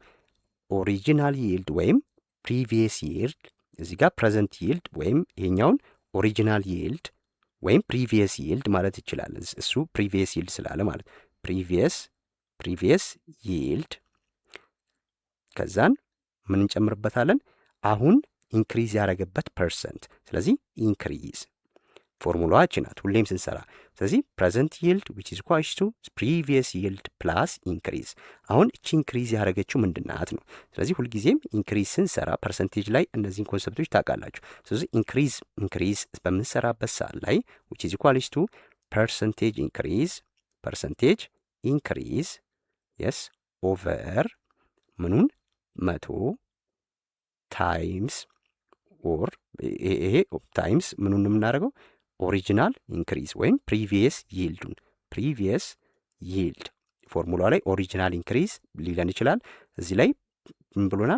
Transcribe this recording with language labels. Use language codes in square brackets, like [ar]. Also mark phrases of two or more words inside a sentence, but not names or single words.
[en] original yield [am] ወይም [en] previous yield። [am] እዚህ ጋር [en] present yield [am] ወይም ይሄኛውን [en] original yield [am] ወይም [en] previous yield [am] ማለት ይችላል። እሱ [en] previous yield [am] ስላለ ማለት [en] previous yield [am] ከዛን ምን እንጨምርበታለን? አሁን ኢንክሪዝ ያደረገበት ፐርሰንት። ስለዚህ ኢንክሪዝ ፎርሙላችን ናት ሁሌም ስንሰራ። ስለዚህ [en] present yield which is equal to previous yield plus increase። [am] አሁን እቺ ኢንክሪዝ ያደረገችው ምንድናት ነው? ስለዚህ ሁልጊዜም ኢንክሪዝ ስንሰራ ፐርሰንቴጅ ላይ እነዚህን ኮንሰፕቶች ታውቃላችሁ። ስለዚህ ኢንክሪዝ በምንሰራበት ሰዓት ላይ [en] which is equal to percentage increase yes over [am] ምኑን 100 [en] times or [am] ይሄ ታይምስ ምኑን የምናደርገው [en] original increase [am] ወይም [en] previous yield formula [am] ላይ [en] original increase [am] ሊለን ይችላል። እዚህ ላይ ምን ብሎናል?